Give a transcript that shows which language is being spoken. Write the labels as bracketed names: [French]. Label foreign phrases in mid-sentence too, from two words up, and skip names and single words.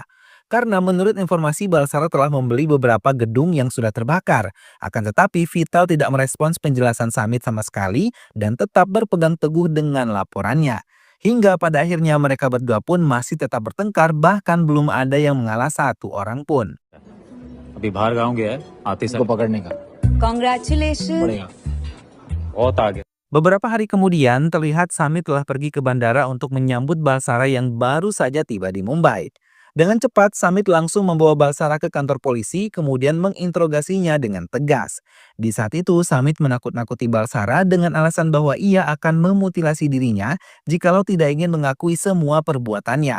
[Indonesian] Karena menurut informasi Balsara telah membeli beberapa gedung yang sudah terbakar. Akan tetapi Vital tidak merespons penjelasan Samit sama sekali dan tetap berpegang teguh dengan laporannya. Hingga pada akhirnya mereka berdua pun masih tetap bertengkar, bahkan belum ada yang mengalah satu orang pun. [Hindi] अभी बाहर गाँव गया है आते समय पकड़ने का [English] Congratulations. [Hindi] पड़ेगा बहुत आगे [Indonesian] Beberapa hari kemudian terlihat Samit telah pergi ke bandara untuk menyambut Balsara yang baru saja tiba di Mumbai. Dengan cepat, Samit langsung membawa Balsara ke kantor polisi, kemudian menginterogasinya dengan tegas. Di saat itu, Samit menakut-nakuti Balsara dengan alasan bahwa ia akan memutilasi dirinya jikalau tidak ingin mengakui semua perbuatannya.